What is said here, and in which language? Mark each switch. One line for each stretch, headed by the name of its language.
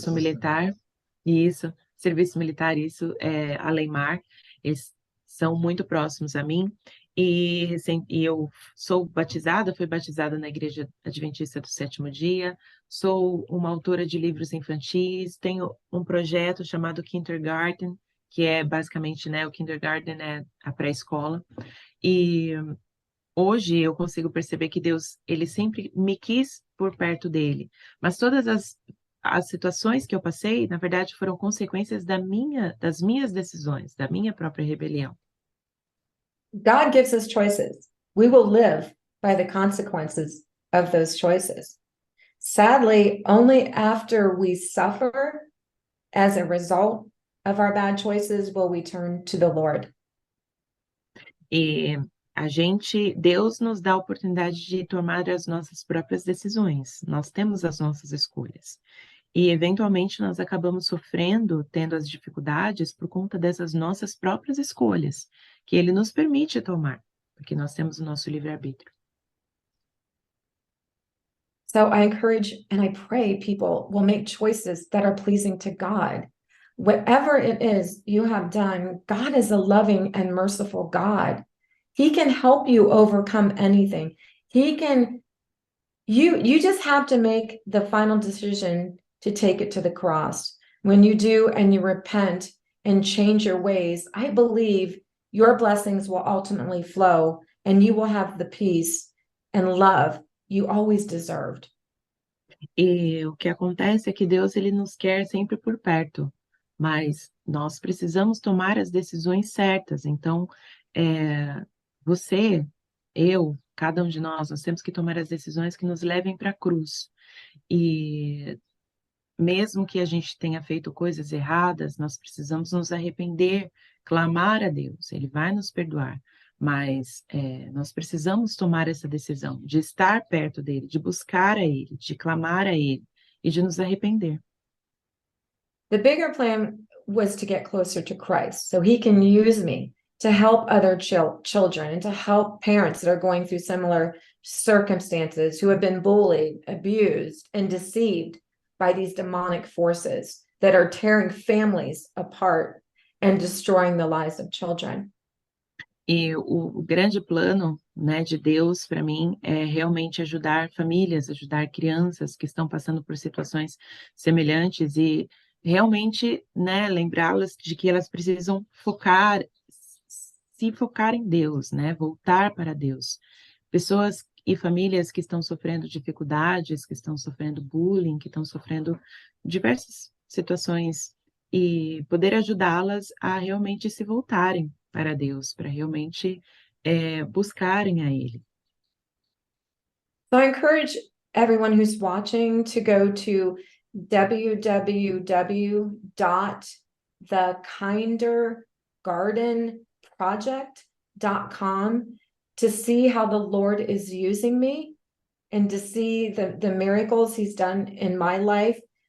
Portuguese: serviço militar, isso, a Leimar, eles são muito próximos a mim, e eu fui batizada na Igreja Adventista do Sétimo Dia, sou uma autora de livros infantis, tenho um projeto chamado Kindergarten, que é basicamente, né, o kindergarten é a pré-escola, e hoje eu consigo perceber que Deus, ele sempre me quis por perto dele, mas todas as situações que eu passei, na verdade, foram consequências das minhas decisões, da minha própria rebelião.
English: God gives us choices. We will live by the consequences of those choices. Sadly, only after we suffer as a result of our bad choices will we turn to the Lord.
Portuguese: E Deus nos dá a oportunidade de tomar as nossas próprias decisões. Nós temos as nossas escolhas. E, eventualmente, nós acabamos sofrendo, tendo as dificuldades por conta dessas nossas próprias escolhas, que Ele nos permite tomar, porque nós temos o nosso livre-arbítrio.
English: So I encourage and I pray people will make choices that are pleasing to God. Whatever it is you have done, God is a loving and merciful God. He can help you overcome anything. You just have to make the final decision to take it to the cross. When you do and you repent and change your ways, I believe your blessings will ultimately flow and you will have the peace and love you always deserved.
Portuguese: E o que acontece é que Deus, ele nos quer sempre por perto, mas nós precisamos tomar as decisões certas. Então, você, eu, cada um de nós temos que tomar as decisões que nos levem para a cruz. E mesmo que a gente tenha feito coisas erradas, nós precisamos nos arrepender, clamar a Deus, Ele vai nos perdoar. Mas nós precisamos tomar essa decisão de estar perto dele, de buscar a ele, de clamar a ele e de nos arrepender.
English: The bigger plan was to get closer to Christ so he can use me to help other children and to help parents that are going through similar circumstances, who have been bullied, abused, and deceived by these demonic forces that are tearing families apart and destroying the lives of children.
Portuguese: E o grande plano, né, de Deus para mim é realmente ajudar famílias, ajudar crianças que estão passando por situações semelhantes e realmente, né, lembrá-las de que elas precisam se focar em Deus, né, voltar para Deus. Pessoas e famílias que estão sofrendo dificuldades, que estão sofrendo bullying, que estão sofrendo diversas situações, e poder ajudá-las a realmente se voltarem para Deus, para realmente buscarem a Ele.
English: So I encourage everyone who's watching to go to www.thekindergardenproject.com to see how the Lord is using me and to see the miracles he's done in my life